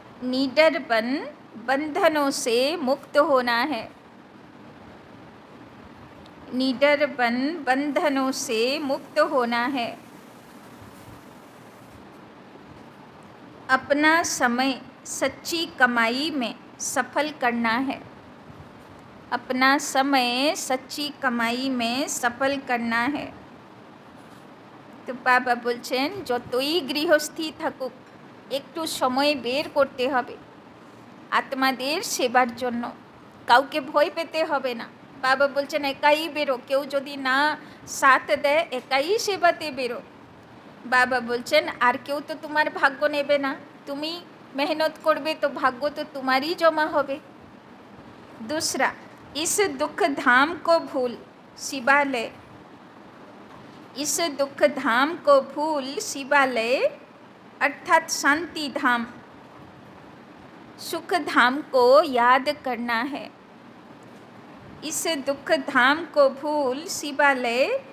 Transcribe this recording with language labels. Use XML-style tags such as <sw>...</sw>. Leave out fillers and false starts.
<hi>निडर बन बंधनों से मुक्त होना है, निडर बन बंधनों से मुक्त होना है। अपना समय सच्ची कमाई में सफल करना है, अपना समय सच्ची कमाई में सफल करना है। तो बाबा</hi> <bn>বলছেন যতই গৃহস্থী থাকুক একটু সময় বের করতে হবে আত্মাদের সেবার জন্য, কাউকে ভয় পেতে হবে না। বাবা বলছেন একাই বেরো, কেউ যদি না সাথ দেয় একাই সেবাতে বেরো। বাবা বলছেন আর কেউ তো তোমার ভাগ্য নেবে না, তুমি मेहनत করবে তো ভাগ্য তো তোমারই জমা হবে।</bn> <hi>दूसरा, इस दुख धाम को भूल शिवालय, इस दुख धाम को भूल शिवालय अर्थात शांति धाम, सुख धाम को याद करना है। इस दुख धाम को भूल शिवालय</hi>